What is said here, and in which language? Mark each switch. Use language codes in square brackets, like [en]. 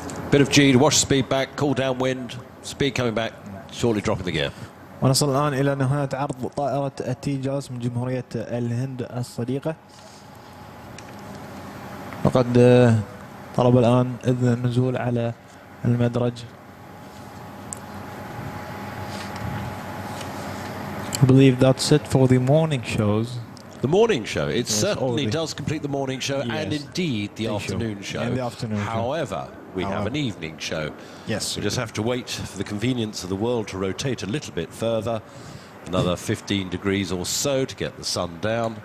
[en] Bit of G to wash speed back, cool down wind, speed coming back, shortly dropping the gear. [ar] ونصل الآن إلى نهاية عرض طائرة التيجاز من جمهورية الهند الصديقة. وقد طلب الآن إذن النزول على المدرج. [en] I believe that's it for the morning shows. The morning show, it yes, certainly does complete the morning show, yes, and indeed the afternoon show. And the afternoon However, we have an evening show. Yes. We just have to wait for the convenience of the world to rotate a little bit further, another 15 degrees or so to get the sun down.